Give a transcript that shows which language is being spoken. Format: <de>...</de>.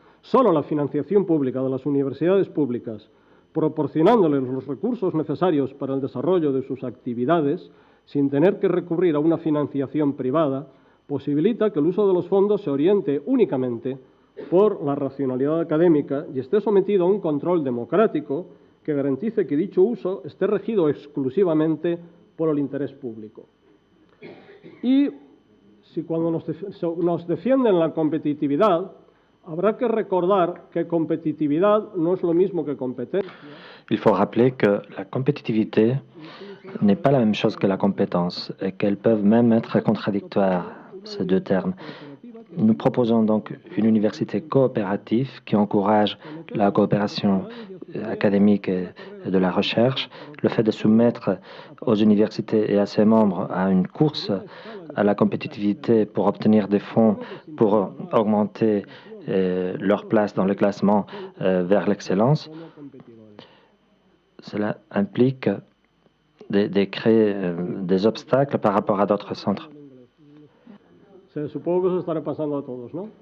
<es>Solo la financiación pública de las universidades públicas, proporcionándoles los recursos necesarios para el desarrollo de sus actividades, sin tener que recurrir a una financiación privada, posibilita que el uso de los fondos se oriente únicamente por la racionalidad académica y esté sometido a un control democrático que garantice que dicho uso esté regido exclusivamente por el interés público. Y si cuando nos defienden la competitividad, habrá que recordar que competitividad no es lo mismo que competencia.</es> <fr>Il faut rappeler que la compétitivité n'est pas la même chose que la compétence et qu'elles peuvent même être contradictoires, ces deux termes. Nous proposons donc une université coopérative qui encourage la coopération académique et de la recherche, le fait de soumettre aux universités et à ses membres à une course à la compétitivité pour obtenir des fonds, pour augmenter leur place dans le classement vers l'excellence. Cela implique de créer des obstacles par rapport à d'autres centres.</fr> <es>Supongo que eso estará pasando a todos, ¿no?</es>